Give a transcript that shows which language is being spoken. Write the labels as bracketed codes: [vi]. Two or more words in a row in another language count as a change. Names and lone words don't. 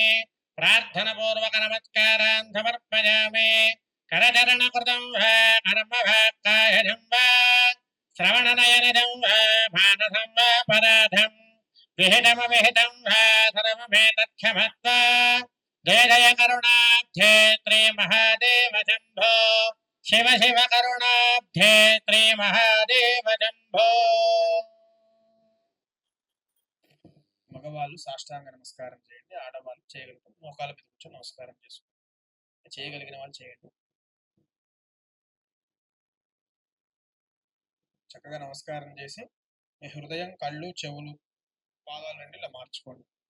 [sa] प्रार्थनपूर्वकनमस्कारान् समर्पयामि करचरणकृतं वा कर्मभाक्कायजं वा श्रवणनयनिजं वा मानसं वा पराधम् विहितमविहितं वा सर्वमेतत्क्षमस्व जय जय करुणाब्धे श्रीमहादेव शम्भो शिव शिव करुणाब्धे श्रीमहादेव शम्भो [te] మగవాళ్ళు సాష్టాంగ నమస్కారం చేయండి, ఆడవాళ్ళు చేయగలుగుతారు మోకాల మీద కూర్చొని నమస్కారం చేసుకోండి. చేయగలిగిన వాళ్ళు చేయండి. చక్కగా నమస్కారం చేసి మీ హృదయం, కళ్ళు, చెవులు, పాదాలు రెండు ఇలా మార్చుకోండి.